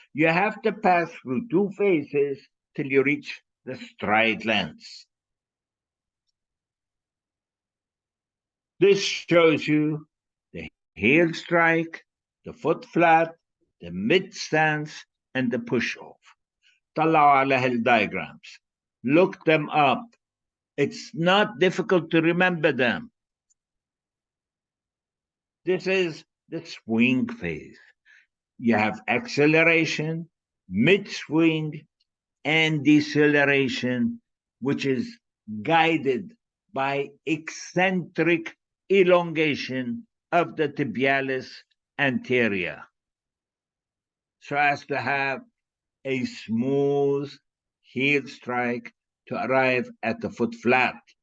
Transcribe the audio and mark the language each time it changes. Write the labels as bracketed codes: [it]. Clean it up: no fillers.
[en] You have to pass through two phases till you reach the stride lengths. This shows you the heel strike, the foot flat, the mid stance, and the push off. [ar] طلعوا على هالdiagrams. [en] Look them up. It's not difficult to remember them. This is the swing phase. You have acceleration, mid-swing, and deceleration, which is guided by eccentric elongation of the tibialis anterior, so as to have a smooth heel strike to arrive at the foot flat.